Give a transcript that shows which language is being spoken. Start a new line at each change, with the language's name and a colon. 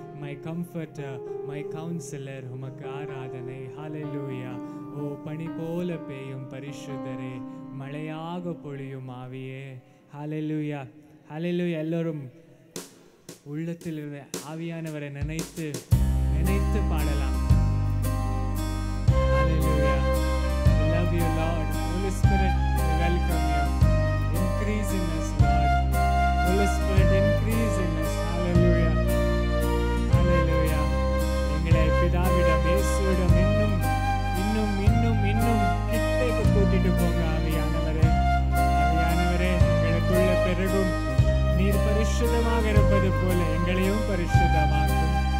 English: my comforter, my counsellor,
Tamil: உமக்கு ஆராதனை. ஹல்லேலூயா. ஓ பனி போல பெய்யும் பரிசுத்தரே, மழையாக பொழியும் ஆவியே. ஹல்லேலூயா. ஹல்லேலூயா. எல்லோரும் உள்ளத்தில் ஆவியானவரை நினைத்து நினைத்து பாடலாம்.
English: Hallelujah. We love you, Lord. Holy Spirit, we welcome you. Increase in us, Lord. Holy Spirit, increase in us. Hallelujah. Hallelujah.
Tamil: எங்களை பிதாவிடம் இயேசுவிடம் இன்னும் இன்னும் இன்னும் இன்னும் கிட்டேக்கு கூட்டிட்டு போங்க ஆவியானவரே. ஆவியானவரே, எங்களுக்குள்ள பெருகும் நீர் பரிசுத்தமாக இருப்பது போல எங்களையும் பரிசுத்தமாக்கும்.